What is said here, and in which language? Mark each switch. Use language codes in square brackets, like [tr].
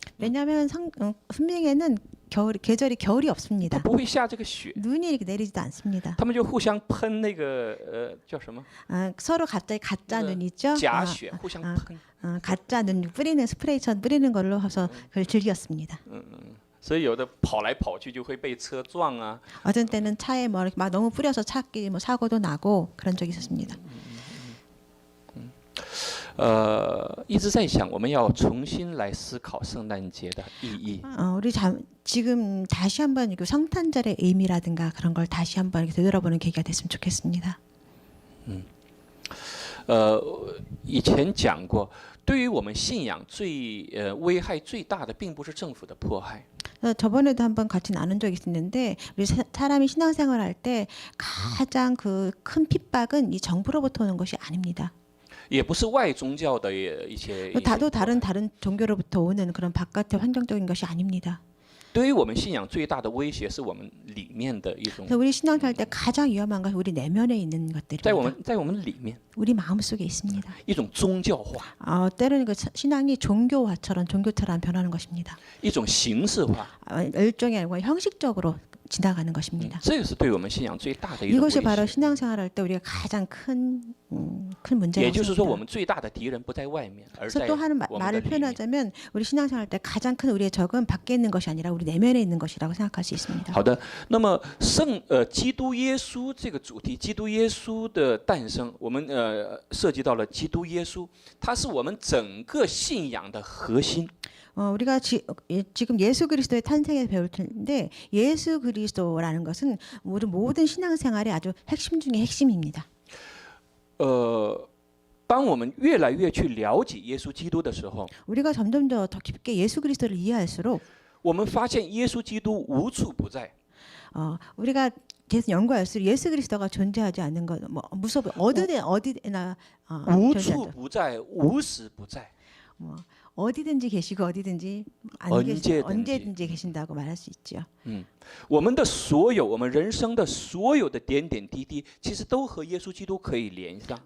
[ko] 왜냐하면昆明에는 계절이 겨울이 없습니다. [zh] 不会下这个雪。 [ko] 눈이 이렇게 내리지도 않습니다. [zh] 他们就互相喷那个叫什么？ [ko] 서로 갑자기 가짜 눈 있죠? [zh] 假雪，互相喷。 [ko] 가짜 눈 뿌리는 스프레이처럼 뿌리는 걸로 해서 그걸 즐겼습니다. [zh] 所以有的跑来跑去就会被车撞啊。 [ko] 어떤 때는 차에 뭐 이렇게 막 너무 뿌려서 차끼리 뭐 사고도 나고 그런 적이 있었습니다. [zh] 一直在想我们要重新来思考圣诞节的意义。 [ko] 우리 지금 다시 한번 그 성탄절의 의미라든가 그런 걸 다시 한번 이렇게 되돌아보는 계기가 됐으면 좋겠습니다. [zh] 以前讲过，对于我们信仰危害最大的，并不是政府的迫害。 [ko] 저번에도 한번 같이 나눈 적이 있는데 우리 사람이 신앙생활할 때 가장 그 큰 핍박은 이 정부로부터 오는 것이 아닙니다. [zh] 也不是外宗教的一些。 [ko] 다도 다른 종교로부터 오는 그런 바깥의 환경적인 것이 아닙니다. [zh] 对于我们信仰最大的威胁是我们里面的一种。 [ko] 우리 신앙생활 때 가장 위험한 것이 우리 내면에 있는 것들입니다. [zh] 在我们里面。 [ko] 우리 마음 속에 있습니다. [zh] 一种宗教化。 [ko] 때로는 그 신앙이 종교처럼 변하는 것입니다. [zh] 一种形式化。 [ko] 일종의 아니고 형식적으로 지나가는 것입니다. [zh] 这个是对我们信仰最大的一种威胁。 [ko] 이것이 바로 신앙생활할 때 우리가 가장 큰 문제라고 [zh] 也就是说，我们最大的敌人不在外面，而在 [ko] 또 하는 말을 표현하자면 우리 신앙생활할 때 가장 큰 우리의 적은 밖에 있는 것이 아니라 우리 내면에 있는 것이라고 생각할 수 있습니다. [zh] 好的，那么基督耶稣这个主题，基督耶稣的诞生，我们涉及到了基督耶稣，它是我们整个信仰的核心。 [ko] 우리가 지금 예수 그리스도의 탄생에서 배울 텐데 예수 그리스도라는 것은 우리 모든 신앙생활의 아주 핵심 중의 핵심입니다. [zh] 当我们越来越去了解耶稣基督的时候， [ko] 우리가 점점 더 깊게 예수 그리스도를 이해할수록 [zh] 我们发现耶稣基督无处不在。 [ko] 우리가 계속 연구할수록 예수 그리스도가 존재하지 않는 것, 뭐 무섭게 어디나 [zh] 无处不在，无时不在。 [ko] 어디든지 계시고 어디든지 언제든지 계신다고 말할 수 있죠. [zh] 我们的所有，我们人生的所有的点点滴滴，其实都和耶稣基督可以连上。